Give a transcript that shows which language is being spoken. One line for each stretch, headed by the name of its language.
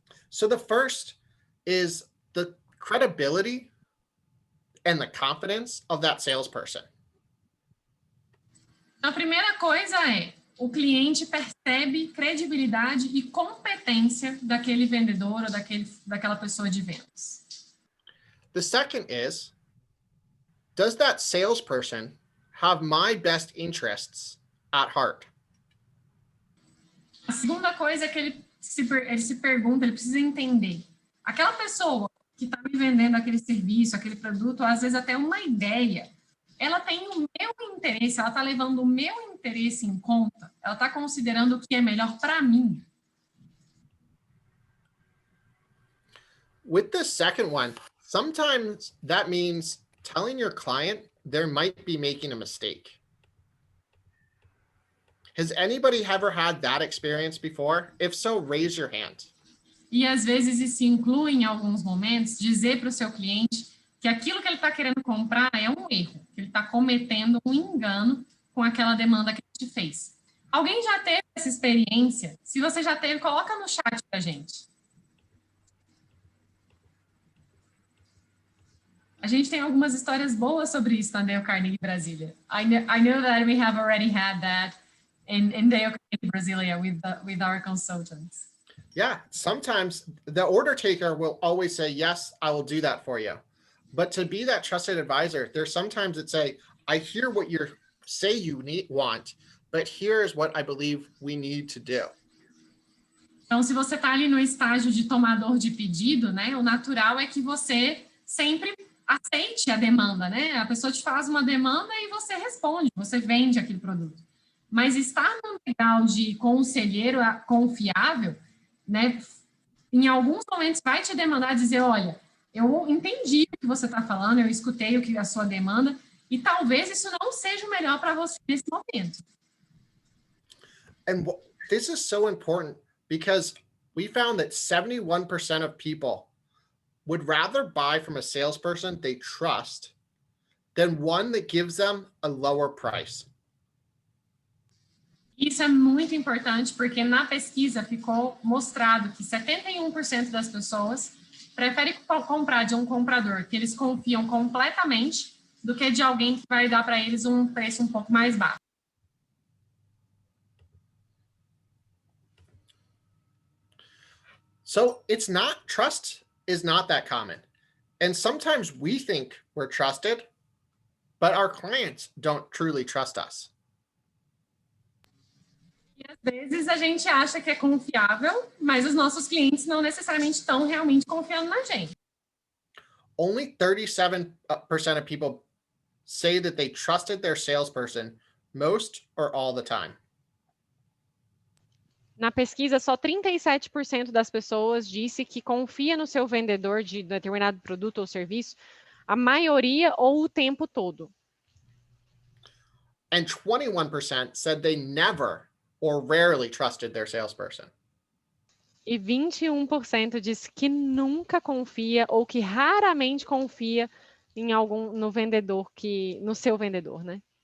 English: So the first is the credibility and the confidence of that salesperson.
Portuguese: Então, a primeira coisa é, o cliente percebe credibilidade e competência daquele vendedor ou daquela pessoa de vendas.
English: The second is, does that salesperson have my best interests at heart?
Portuguese: A segunda coisa é que ele se pergunta, ele precisa entender. Aquela pessoa que está me vendendo aquele serviço, aquele produto, às vezes até uma ideia, ela tem o meu interesse, ela está levando o meu interesse em conta, ela está considerando o que é melhor para mim.
English: With the second one, sometimes that means telling your client they might be making a mistake. Has anybody ever had that experience before? If so, raise your hand.
Portuguese: E às vezes isso inclui, em alguns momentos, dizer para o seu cliente que aquilo que ele está querendo comprar é um erro, que ele está cometendo um engano com aquela demanda que a gente fez. Alguém já teve essa experiência? Se você já teve, coloca no chat para a gente. A gente tem algumas histórias boas sobre isso na Dale Carnegie Brasília.
English: I know that we have already had that in Dale Carnegie Brasília with our consultants. Yeah, sometimes the order taker will always say, yes, I will do that for you. But to be that trusted advisor, there's sometimes that say, I hear what you say you want, but here's what I believe we need to do.
Portuguese: Então, se você está ali no estágio de tomador de pedido, né, o natural é que você sempre aceite a demanda, né? A pessoa te faz uma demanda e você responde, você vende aquele produto. Mas estar no legal de conselheiro confiável, né, em alguns momentos vai te demandar dizer, olha, eu entendi o que você está falando, eu escutei a sua demanda, e talvez isso não seja o melhor para você nesse momento.
English: And this is so important because we found that 71% of people would rather buy from a salesperson they trust than one that gives them a lower price.
Portuguese: Isso é muito importante porque na pesquisa ficou mostrado que 71% das pessoas preferem comprar de um comprador que eles confiam completamente do que de alguém que vai dar para eles um preço um pouco mais baixo.
English: So trust is not that common. And sometimes we think we're trusted, but our clients don't truly trust us.
Portuguese: E às vezes a gente acha que é confiável, mas os nossos clientes não necessariamente estão realmente confiando na gente.
English: Only 37% of people say that they trusted their salesperson most, or all the time?
Portuguese: Na pesquisa, só 37% das pessoas disse que confia no seu vendedor de determinado produto ou serviço, a maioria ou o tempo todo.
English: And 21% said they never or rarely trusted their salesperson.
Portuguese: E 21% disse que nunca confia ou que raramente confia no seu vendedor, né?